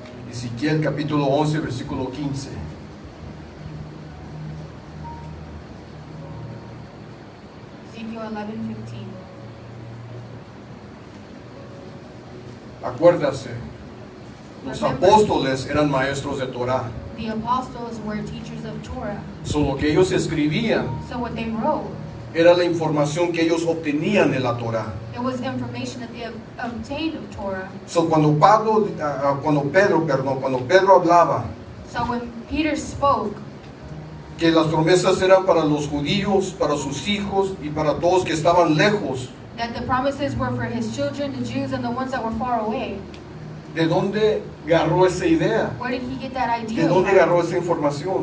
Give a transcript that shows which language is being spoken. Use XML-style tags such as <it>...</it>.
<es>Ezequiel capítulo 11, versículo 15.</es> <en>Ezekiel 11:15.</en> <es>Acuérdase, los apóstoles eran maestros de Torah.</es> <en>The apostles were teachers of Torah.</en> <es>So, lo que ellos escribían</es> <en>So what they wrote,</en> <es>era la información que ellos obtenían de la Torah.</es> <en>it was information that they obtained of Torah.</en> <es>So, cuando Pedro hablaba</es> <en>So when Peter spoke</en> <es>que las promesas eran para los judíos, para sus hijos y para todos que estaban lejos,</es> <en>that the promises were for his children, the Jews, and the ones that were far away,</en> <es>¿de dónde agarró esa idea?</es> <en>where did he get that</en> <es>¿De</es> <en>idea</en> <es>dónde</es> <en>from?</en> <es>agarró esa información?</es>